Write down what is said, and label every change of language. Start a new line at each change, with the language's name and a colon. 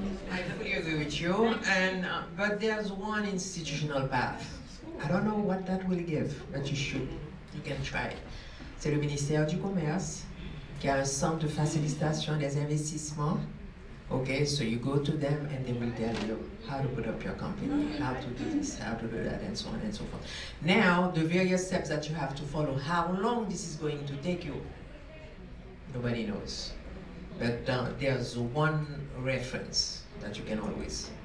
English: I fully agree with you, and but there's one institutional path. I don't know what that will give, but you can try it.
French: C'est le ministère du Commerce qui a un centre de facilitation des investissements
English: Okay, so you go to them and they will tell you how to put up your company, how to do this, how to do that, and so on and so forth. Now, the various steps that you have to follow, how long this is going to take you, nobody knows. But there's one reference that you can always.